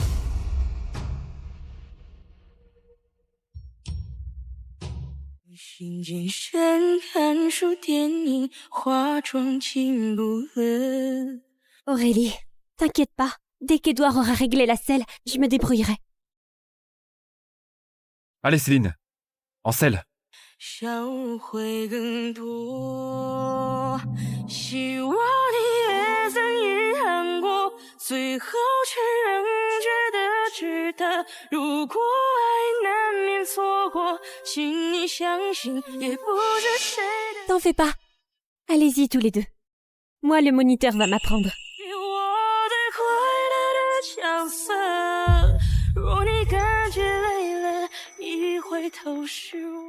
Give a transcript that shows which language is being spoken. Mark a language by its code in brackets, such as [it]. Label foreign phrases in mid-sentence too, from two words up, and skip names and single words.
[fr] Aurélie, t'inquiète pas, dès qu'Édouard aura réglé la selle, je me débrouillerai. Allez Céline, en selle. [zh] 笑会更多，希望你也曾遗憾过，最后却仍觉得值得。如果爱难免错过，请你相信，也不是谁的。 [fr] T'en fais pas. Allez-y tous les deux. Moi, le moniteur va m'apprendre. [zh] 我最快乐的角色，若你感觉累了，一回头是我。